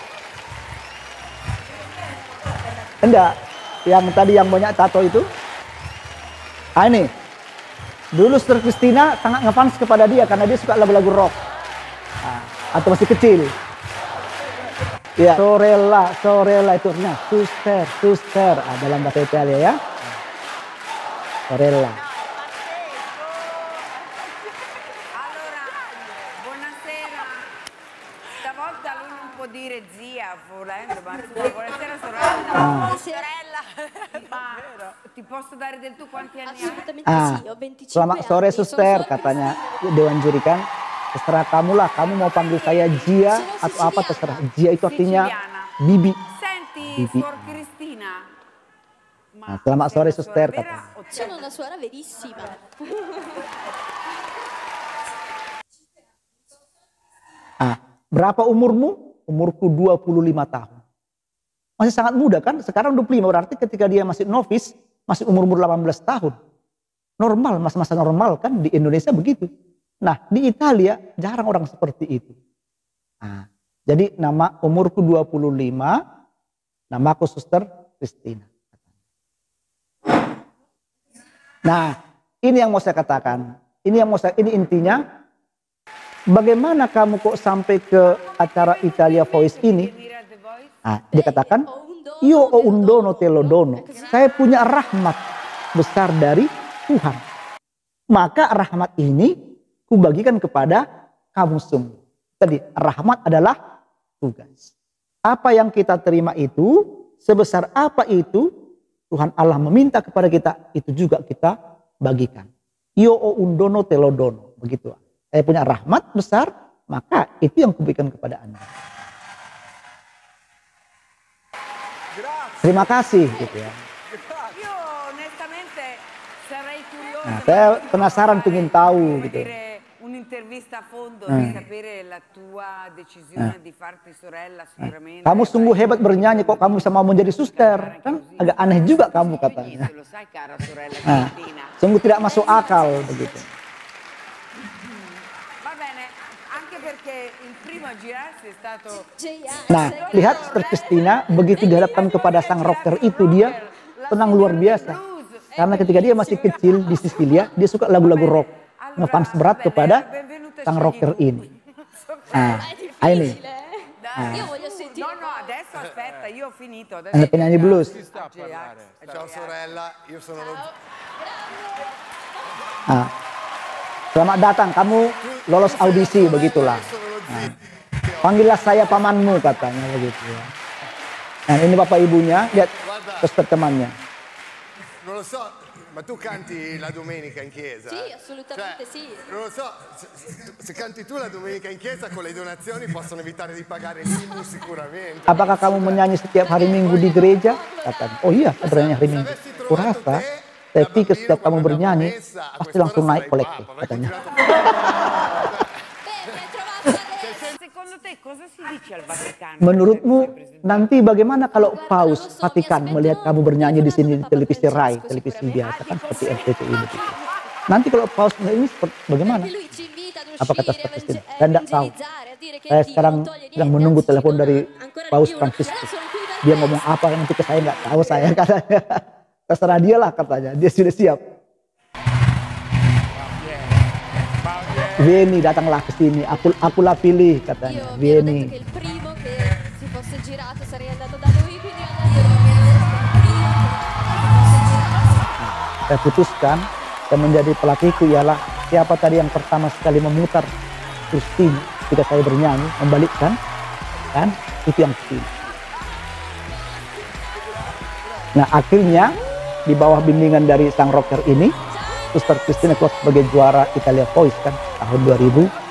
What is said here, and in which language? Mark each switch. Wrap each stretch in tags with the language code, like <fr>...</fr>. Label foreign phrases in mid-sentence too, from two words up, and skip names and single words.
<id>Enggak, yang tadi yang banyak tato itu. Ini, dulu Suster Christina sangat ngefans kepada dia karena dia suka lagu-lagu rock. Atau masih kecil. Ya, sorella itu artinya suster, dalam bahasa Italia ya. Sorella.</id> <it>Allora, buonasera. Stavolta lui non può può dire zia, volendo, ma buonasera sorella. Sorella. Ma ti posso dare del tu quanti anni hai? Assolutamente sì, ho 25</it> <id>Selamat sore</id> <it>anni. Sono</it> <id>suster,</id> <it>solo</it> <id>katanya Dewan Juri kan. Terserah kamu lah, kamu mau panggil saya Jia atau apa terserah. Jia itu artinya bibi.</id> <it>Senti,</it> <id>Bibi. Suor Cristina. Nah, selamat</id> <it>sei</it> <id>sore</id> <it>una</it> <id>suster,</id> <it>suora vera</it> <id>katanya.</id> <it>o Sono una suora verissima.</it> <id>Berapa umurmu? Umurku 25 tahun. Masih sangat muda kan? Sekarang 25, berarti ketika dia masih novis, masih umur 18 tahun. Normal, masa-masa normal kan di Indonesia begitu. Nah, di Italia jarang orang seperti itu. Nah, jadi nama umurku 25, namaku Suster Christina. Nah, ini yang mau saya katakan. Ini intinya. Bagaimana kamu kok sampai ke acara Italia Voice ini? Nah, dia katakan,</id> <it>Io ho un dono te lo dono.</it> <id>Saya punya rahmat besar dari Tuhan. Maka rahmat ini kubagikan kepada kamu semua. Tadi rahmat adalah tugas. Apa yang kita terima itu, sebesar apa itu, Tuhan Allah meminta kepada kita, itu juga kita bagikan.</id> <it>Io ho un dono te lo dono.</it> <id>Begitu. Saya punya rahmat besar, maka itu yang kuberikan kepada Anda. Terima kasih gitu ya.</id> <it>Io onestamente sarei curiosa.</it> <id>Nah, saya penasaran pengen tahu gitu.</id> <it>Un'intervista a fondo di sapere la tua decisione di farti sorella sicuramente.</it> <id>Kamu sungguh hebat bernyanyi kok kamu bisa mau menjadi suster. Kan agak aneh juga kamu katanya.</id> <it>Lo sai cara sorella</it> <id>Nah, Cristina. sungguh tidak masuk akal begitu.</id> <it>Va bene, anche perché il primo a girarsi è stato</it> <id>Nah, lihat Suster Christina begitu dihadapkan kepada sang rocker itu dia tenang luar biasa. Karena ketika dia masih kecil di Sicilia, dia suka lagu-lagu rock. Ngefans berat kepada sang rocker ini. Nah, ini.</id> <it>Io voglio sentire. No, adesso aspetta, io ho finito. Adesso</it> <id>Ada penyanyi blues.</id> <it>Ciao sorella, io sono lo</it> <id>Nah, selamat datang, kamu lolos audisi begitulah. Nah, panggillah saya pamanmu katanya begitu ya. Nah, ini bapak ibunya, lihat suster temannya.</id> <it>Non lo so, ma tu canti la domenica in chiesa? Sì, assolutamente sì. Non lo so, se canti tu la domenica in chiesa con le donazioni possono evitare di pagare l'IMU sicuramente.</it> <id>Apakah kamu menyanyi setiap hari Minggu di gereja? Katanya. Oh iya, saya bernyanyi hari Minggu. Kurasa, saya pikir setiap kamu bernyanyi pasti langsung naik kolektif katanya.</id> <it>secondo te cosa si dice al Vaticano?</it> <id>Menurutmu nanti bagaimana kalau Paus Vatikan melihat kamu bernyanyi di sini di televisi Rai, televisi biasa kan seperti RCTI begitu. Nanti kalau Paus melihat ini bagaimana?</id> <it>Lui ci invita ad</it> <id>Apa kata</id> <it>uscire,</it> <id>Suster Christina? Saya tidak tahu.</id> <it>evangelizzare, a dire che</it> <id>Saya</id> <it>Dio</it> <id>sekarang</id> <it>non toglie</it> <id>sedang</id> <it>niente,</it> <id>menunggu</id> <it>anzi,</it> <id>telepon</id> <it>ci</it> <id>dari</id> <it>dona ancora di</it> <id>Paus</id> <it>più.</it> <id>Franciscus.</id> <it>Però sono qui per</it> <id>Dia</id> <it>questo.</it> <id>ngomong apa nanti ke saya nggak tahu saya katanya. Terserah dia lah katanya. Dia sudah siap. Vieni, datanglah ke sini. Akulah pilih katanya.</id> <it>Io vi ero detto Vieni. che il primo che si fosse girato sarei andato da lui, quindi ho detto</it> <id>Saya putuskan dan menjadi pelatihku ialah siapa tadi yang pertama sekali memutar Christine ketika saya bernyanyi, membalikkan, kan itu yang pilih. Nah akhirnya di bawah bimbingan dari sang rocker ini, Suster Christine keluar sebagai juara Italia Voice kan tahun 2014.</id>